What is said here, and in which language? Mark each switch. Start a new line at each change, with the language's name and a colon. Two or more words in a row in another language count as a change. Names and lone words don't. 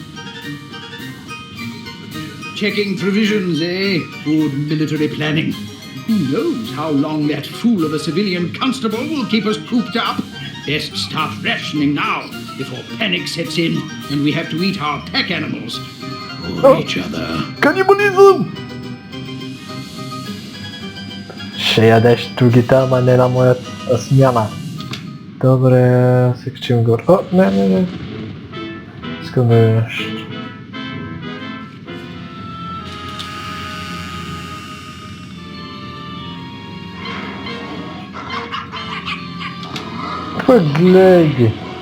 English: Checking provisions, eh? Good military planning. Who knows how long that fool of a civilian constable will keep us cooped up? Best start rationing now, before panic sets in and we have to eat our pack animals or each other.
Bulgarian: Канибализъм! Ще ядеш другите, ама не на моята смяна. Добре, се качим горе. О, не. Искам да видя нещо. Гледай!